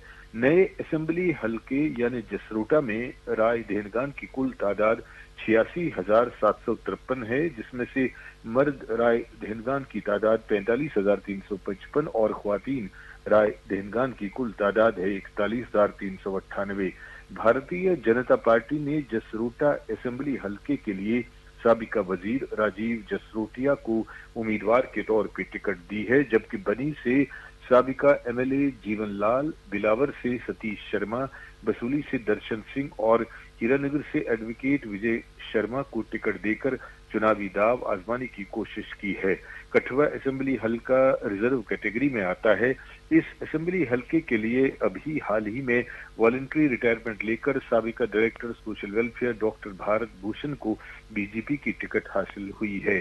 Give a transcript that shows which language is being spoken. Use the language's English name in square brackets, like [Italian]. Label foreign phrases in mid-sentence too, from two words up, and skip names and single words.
[Urdu] نئے اسمبلی حلقے یعنی جسروٹا میں رائے دہندگان کی کل تعداد 86,753 ہے، جس میں سے مرد رائے دہندگان کی تعداد 45,355 اور خواتین رائے دہندگان کی کل تعداد ہے 41,398. بھارتیہ جنتا پارٹی نے جسروٹا اسمبلی حلقے کے لیے سابقہ وزیر راجیو جسروٹیا کو امیدوار کے طور پہ ٹکٹ دی ہے، جبکہ بنی سے سابقہ MLA جیون لال، بلاور سے ستیش شرما، بسولی سے درشن سنگھ اور ہیرا نگر سے ایڈوکیٹ وجے شرما کو ٹکٹ دے کر چناوی داو آزمانے کی کوشش کی ہے. کٹھوا اسمبلی حلقہ [English] reserve category [Urdu] میں آتا ہے. اس اسمبلی حلقے کے لیے ابھی حال ہی میں [English] voluntary retirement [Urdu] لے کر سابقہ [English] director social welfare [Urdu] ڈاکٹر بھارت بھوشن کو BJP کی ٹکٹ حاصل ہوئی ہے.